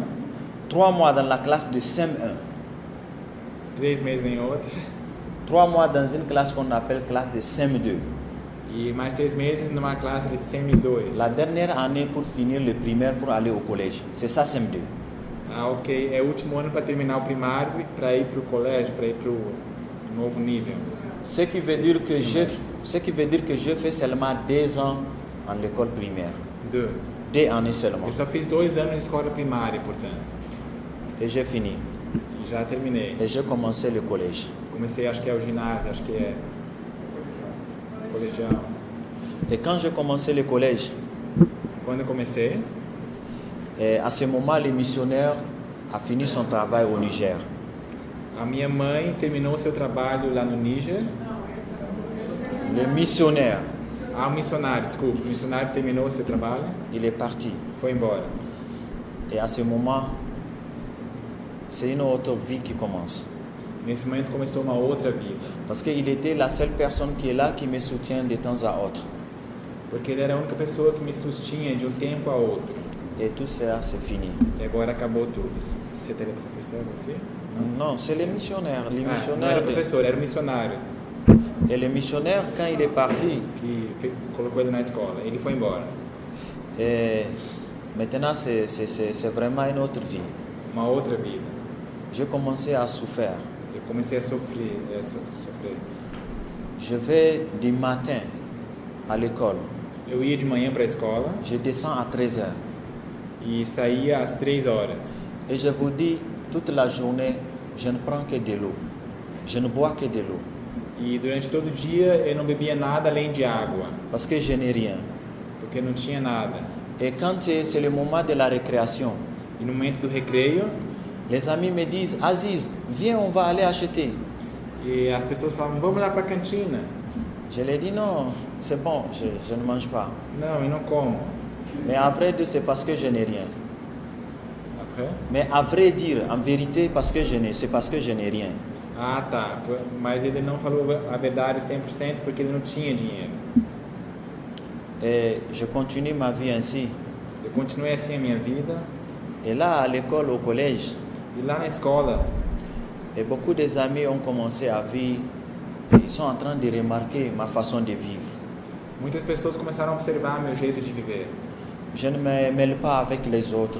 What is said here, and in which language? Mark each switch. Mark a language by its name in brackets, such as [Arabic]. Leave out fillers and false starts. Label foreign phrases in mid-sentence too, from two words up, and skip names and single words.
[French] 3 mois dans la classe de CM1. [Portuguese] 3 meses em outra, [French] 3 mois dans une classe qu'on appelle classe de CM2. [Portuguese] e mais 3 meses numa classe de CM2. [French] La dernière année pour finir le primaire pour aller au collège. C'est ça CM2. Ah, ok. [Portuguese] É o último ano para terminar o primário, para ir para o colégio, para ir para o novo nível. [French] Ce qui veut dire que je fais seulement 2 ans en l'école primaire. 2 années seulement. [Portuguese] Eu só fiz 2 anos de escola primária, portanto. [French] Et j'ai fini. [Portuguese] E já terminei. [French] Et j'ai commencé le collège. [Portuguese] Comecei, acho que é o ginásio, acho que é colegial. [French] Et quand j'ai commencé le collège, [Portuguese] Quando eu comecei, [French] à ce moment, le missionnaire a fini son travail au Niger. [Portuguese] a minha mãe terminou seu trabalho lá no Níger. [French] Le missionnaire, [Portuguese] Ah, o missionário, desculpa. O missionário terminou seu trabalho, [French] il est parti. [Portuguese] foi embora. [French] Et à ce moment, c'est une autre vie qui commence. [Portuguese] Nesse momento começou uma outra vida. [French] Parce qu'il était la seule personne qui est là qui me soutient de temps à autre. [Portuguese] Porque ele era a única pessoa que me sustinha de um tempo a outro. [French] Et tout ça, c'est fini. [Portuguese] E agora acabou tudo. Você teria professor, você? [French] Non, c'est le missionnaire. Le [Portuguese] Ah, não [French] missionnaire [Portuguese] era professor, era o missionário [French] Et le missionnaire, quand il est parti, [Portuguese] que colocou ele na escola. Ele foi embora. [French] et maintenant, c'est vraiment une autre vie. [Portuguese] Uma outra vida. [French] J'ai commencé à souffrir. [Portuguese] Eu comecei a sofrer. Sofrer. [French] Je vais du matin à l'école. [Portuguese] Eu ia de manhã para a escola [French] Je descends à 13h. [Portuguese] e saía às 3 horas. [French] Et je vous dis, toute la journée, je ne prends que de l'eau. Je ne bois que de l'eau. [Portuguese] E durante todo o dia eu não bebia nada além de água, [French] Parce que je n'ai rien. [Portuguese] porque não tinha nada. [French] Et quand c'est le moment de la récréation, [Portuguese] E no momento do recreio, [French] les amis me disent, Aziz, viens, on va aller acheter. [Portuguese] e as pessoas falavam, vamos lá para a cantina. [French] Je leur dis, non, c'est bon, je ne mange pas. [Portuguese] Não, eu não como. [French] Mais à vrai dire, c'est parce que je n'ai rien. Après? Mais à vrai dire, en vérité, c'est parce que je n'ai rien. [Portuguese] Ah, tá. Mas ele não falou a verdade 100% porque ele não tinha dinheiro. [French] Et je continue ma vie ainsi. [Portuguese] Eu continuei assim a minha vida. [French] Et là, à l'école, au collège, [Portuguese] E lá na escola, [French] Et beaucoup des amis ont commencé à vivre, et ils sont en train de remarquer ma façon de vivre. [Portuguese] Muitas pessoas começaram a observar meu jeito de viver. [French] Je ne me mêle pas avec les autres.